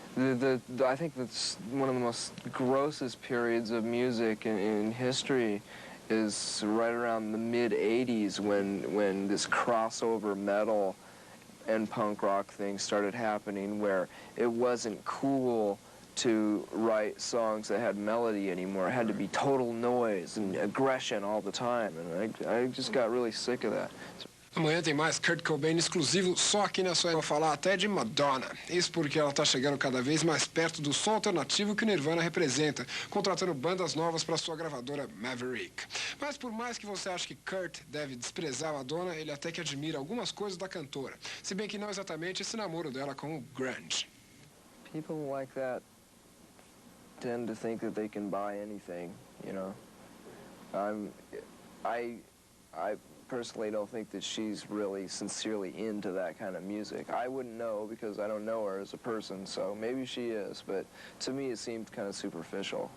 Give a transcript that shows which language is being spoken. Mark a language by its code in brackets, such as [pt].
[en] I think that's one of the most grossest periods of music in history is right around the mid-'80s when this crossover metal and punk rock thing started happening, where it wasn't cool to write songs that had melody anymore. It had to be total noise and aggression all the time, and I just got really sick of that. [pt] Amanhã tem mais Kurt Cobain exclusivo só aqui na sua... Vou falar até de Madonna. Isso porque ela está chegando cada vez mais perto do som alternativo que o Nirvana representa, contratando bandas novas para sua gravadora Maverick. Mas por mais que você ache que Kurt deve desprezar Madonna, ele até que admira algumas coisas da cantora, se bem que não exatamente esse namoro dela com o grunge. [en] People like that tend to think that they can buy anything, you know. I personally don't think that she's really sincerely into that kind of music. I wouldn't know because I don't know her as a person, so maybe she is, but to me it seemed kind of superficial.